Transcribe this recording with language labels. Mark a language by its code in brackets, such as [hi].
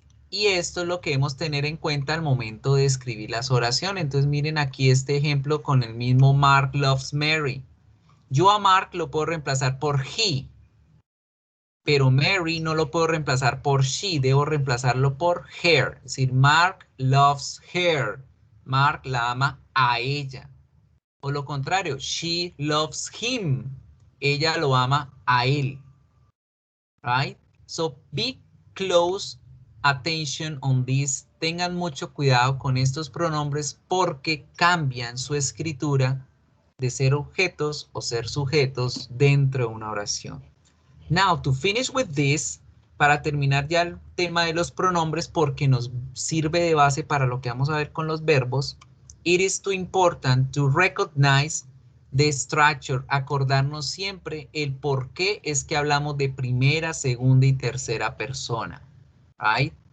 [es] Y esto es lo que debemos tener en cuenta al momento de escribir las oraciones. Entonces miren aquí este ejemplo con el mismo [en] Mark loves Mary. [es] Yo a Mark lo puedo reemplazar por he, pero Mary no lo puedo reemplazar por she, debo reemplazarlo por her. Es decir, [en] Mark loves her. [es] Mark la ama a ella. O lo contrario, [en] she loves him. [es] Ella lo ama a él. [en] Right? So be close attention on this. [es] Tengan mucho cuidado con estos pronombres porque cambian su escritura de ser objetos o ser sujetos dentro de una oración. [en] Now, to finish with this, [es] para terminar ya el tema de los pronombres porque nos sirve de base para lo que vamos a ver con los verbos, [en] it is too important to recognize the structure, [es] acordarnos siempre el por qué es que hablamos de primera, segunda y tercera persona. [en] Right?